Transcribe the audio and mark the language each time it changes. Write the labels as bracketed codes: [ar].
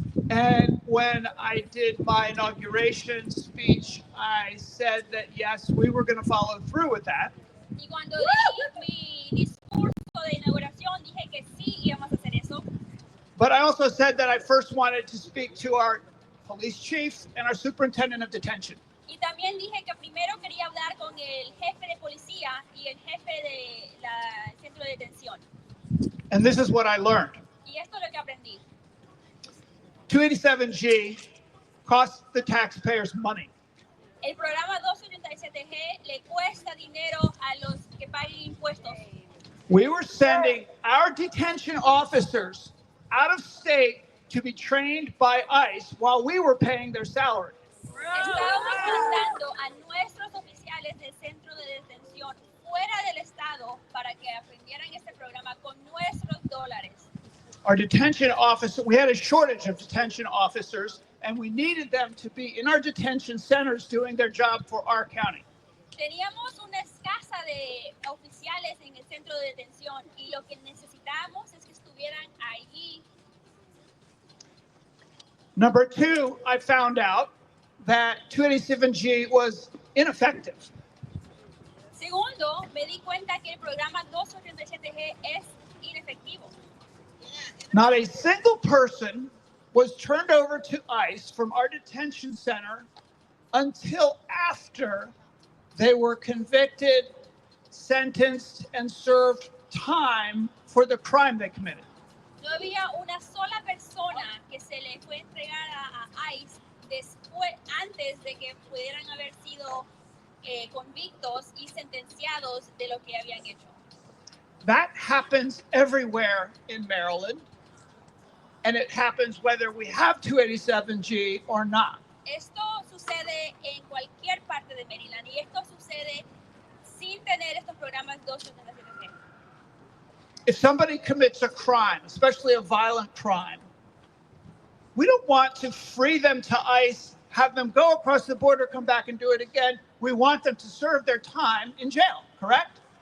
[en] And when I did my inauguration speech, I said that yes, we were going to follow through with that. [es] Y cuando di mi discurso de inauguración, dije que sí íbamos a hacer eso. [en] But I also said that I first wanted to speak to our police chief and our superintendent of detention. [es] Y también dije que primero quería hablar con el jefe de policía y el jefe de la centro de detención. [en] And this is what I learned. [es] Y esto es lo que aprendí. [en] 287G costs the taxpayers money. [es] El programa 287G le cuesta dinero a los que paguen impuestos. [en] We were sending our detention officers out of state to be trained by ICE while we were paying their salary. [es] Estábamos mandando a nuestros oficiales del centro de detención fuera del estado para que aprendieran este programa con nuestros dólares. [en] Our detention officer, we had a shortage of detention officers, and we needed them to be in our detention centers doing their job for our county. [es] Teníamos una escasa de oficiales en el centro de detención y lo que necesitábamos es que estuvieran allí. [en] Number two, I found out that 287G was ineffective. [es] Segundo, me di cuenta que el programa 287G es inefectivo. [en] Not a single person was turned over to ICE from our detention center until after they were convicted, sentenced, and served time for the crime they committed. [es] No había una sola persona que se le fue entregada a ICE antes de que pudieran haber sido convictos y sentenciados de lo que habían hecho. [en] That happens everywhere in Maryland. and it happens whether we have 287G or not. [es] Esto sucede en cualquier parte de Maryland y esto sucede sin tener estos programas 287G. [en] If somebody commits a crime, especially a violent crime, we don't want to free them to ICE, have them go across the border, come back and do it again. We want them to serve their time in jail, correct?